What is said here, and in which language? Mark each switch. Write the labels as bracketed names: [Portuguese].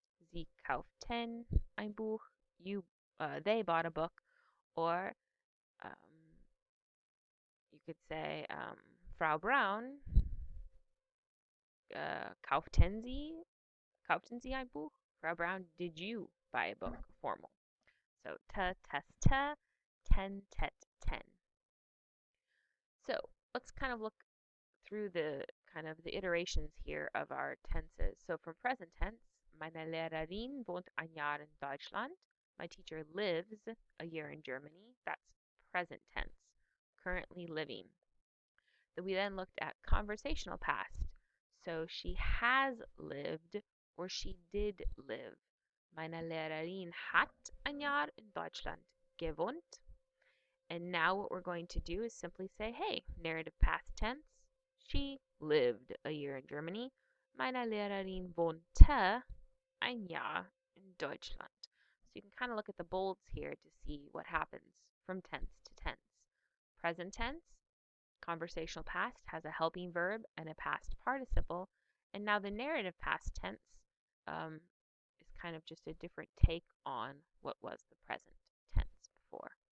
[German] Sie kauften ein Buch, [English] they bought a book. Or you could say, Frau Braun, [German] kauften Sie ein Buch? [English] Frau Braun, did you buy a book? Formal. So ta, test, ta, ten, tet, ten. So let's kind of look through the iterations here of our tenses. So from present tense, [German] meine Lehrerin wohnt ein Jahr in Deutschland. [English] My teacher lives a year in Germany. That's present tense, currently living. We then looked at conversational past. So she has lived or she did live. [German] Meine Lehrerin hat ein Jahr in Deutschland gewohnt. [English] And now what we're going to do is simply say, hey, narrative past tense. She lived a year in Germany. [German] Meine Lehrerin wohnte ein Jahr in Deutschland. [English] So you can kind of look at the bolds here to see what happens from tense to tense. Present tense, conversational past, has a helping verb and a past participle. And now the narrative past tense is kind of just a different take on what was the present tense before.